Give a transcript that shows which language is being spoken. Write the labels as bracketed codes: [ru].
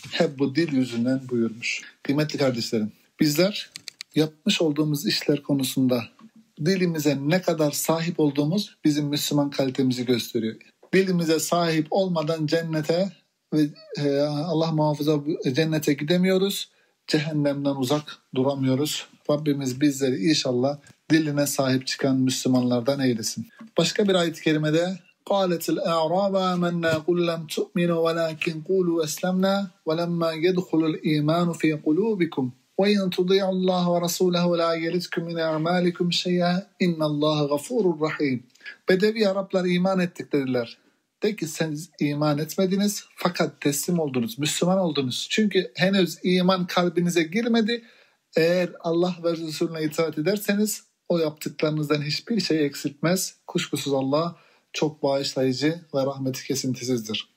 [tr] Hep bu dil yüzünden buyurmuş. Kıymetli kardeşlerim, bizler yapmış olduğumuz işler konusunda dilimize ne kadar sahip olduğumuz bizim Müslüman kalitemizi gösteriyor. Dilimize sahip olmadan cennete ve Allah muhafaza cennete gidemiyoruz. Cehennemden uzak duramıyoruz. Rabbimiz bizleri inşallah diline sahip çıkan Müslümanlardan eylesin. [ar] Başka bir ayet-i kerimede قَالَتِ الْاَعْرَابَ اَمَنَّا قُلْ لَمْ تُؤْمِنُوا وَلَاكِنْ قُولُوا اَسْلَمْنَا وَلَمَّا يَدْخُلُ الْاِيمَانُ فِي قُلُوبِكُمْ وَاِنْ تُضِيعُ اللّٰهُ وَرَسُولَهُ لَا يَلِتْكُمْ مِنْ اَعْمَالِكُمْ شَيَّا اِنَّ اللّٰهُ غَفُورُ الرَّحِيمُ [tr] Bedevi Araplar iman ettik dediler. De ki siz iman etmediniz fakat teslim oldunuz, Müslüman oldunuz. Çünkü henüz iman kalbinize girmedi. Eğer Allah ve Resulüne itaat ederseniz o yaptıklarınızdan hiçbir şey eksiltmez. Kuşkusuz Allah çok bağışlayıcı ve rahmeti kesintisizdir.